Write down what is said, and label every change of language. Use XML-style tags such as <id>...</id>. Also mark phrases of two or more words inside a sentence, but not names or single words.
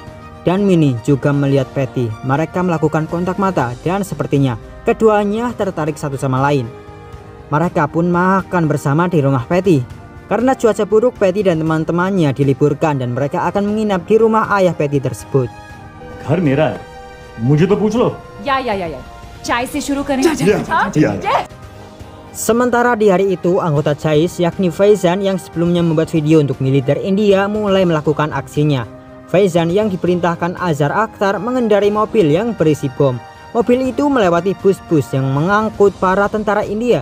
<id>Dan Minnie juga melihat Patty. Mereka melakukan kontak mata dan sepertinya keduanya tertarik satu sama lain. Mereka pun makan bersama di rumah Patty. Karena cuaca buruk, Patty dan teman-temannya diliburkan dan mereka akan menginap di rumah ayah Patty tersebut.</id> <hi>घर मेरा है, मुझे तो पूछ लो. या चाय से शुरू करें.</hi> <id>Sementara di hari itu, anggota Jais yakni Faizan yang sebelumnya membuat video untuk militer India mulai melakukan aksinya. Faizan yang diperintahkan Azhar Akhtar mengendarai mobil yang berisi bom. Mobil itu melewati bus-bus yang mengangkut para tentara India.</id>